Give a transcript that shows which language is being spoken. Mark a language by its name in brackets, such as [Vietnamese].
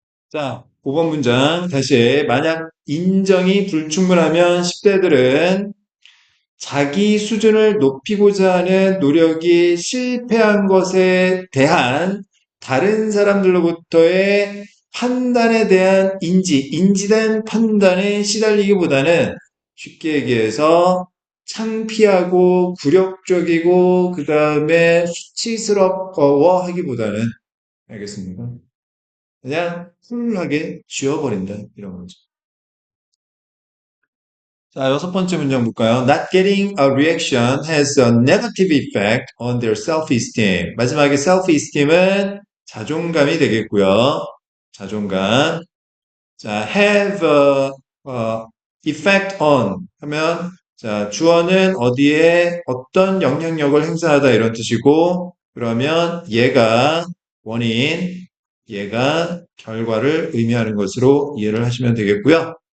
[Korean] 자, 5번 문장 다시. 만약 인정이 불충분하면 10대들은 자기 수준을 높이고자 하는 노력이 실패한 것에 대한 다른 사람들로부터의 판단에 대한 인지된 판단에 시달리기보다는, 쉽게 얘기해서 창피하고 굴욕적이고 그 다음에 수치스러워 하기보다는, 알겠습니까? 그냥 쿨하게 지워버린다 이런 거죠. 자, 여섯 번째 문장 볼까요? [English] Not getting a reaction has a negative effect on their self-esteem. [Korean] 마지막에 self-esteem은 자존감이 되겠고요. 자존감. 자, [English] have a effect on [Korean] 하면, 자, 주어는 어디에 어떤 영향력을 행사하다 이런 뜻이고, 그러면 얘가 원인, 얘가 결과를 의미하는 것으로 이해를 하시면 되겠고요.